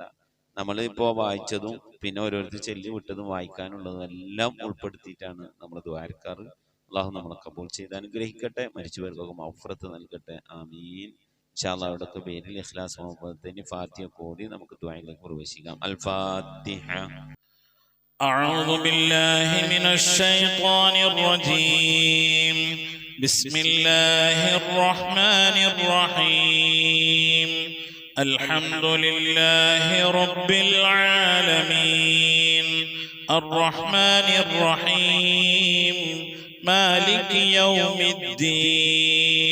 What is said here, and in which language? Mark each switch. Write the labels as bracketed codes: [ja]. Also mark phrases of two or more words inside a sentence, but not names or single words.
[ml] നമ്മളിപ്പോൾ വായിച്ചതും പിന്നെ ഓരോരുത്തർ ചൊല്ലി വിട്ടതും വായിക്കാനുള്ളതും എല്ലാം ഉൾപ്പെടുത്തിയിട്ടാണ് നമ്മൾ ദ്വാരക്കാറ്. അള്ളാഹു നമ്മളെ കബൂൽ ചെയ്ത് അനുഗ്രഹിക്കട്ടെ. മരിച്ചവർക്കൊക്കെ മഗ്ഫിറത്ത് നൽകട്ടെ. ആമീൻ. [ar] إن شاء الله [ml] അവിടെയൊക്കെ പേരിൽ ഇഖ്ലാസ് മുഹബ്ബത്തിന് ഫാത്തിഹ കൂടി നമുക്ക് ദുആയിലേക്ക് പ്രവേശിക്കാം. [ar] الفاتحة. أعوذ بالله من الشيطان الرجيم. بسم الله الرحمن الرحيم. الحمد لله رب العالمين الرحمن الرحيم مالك يوم الدين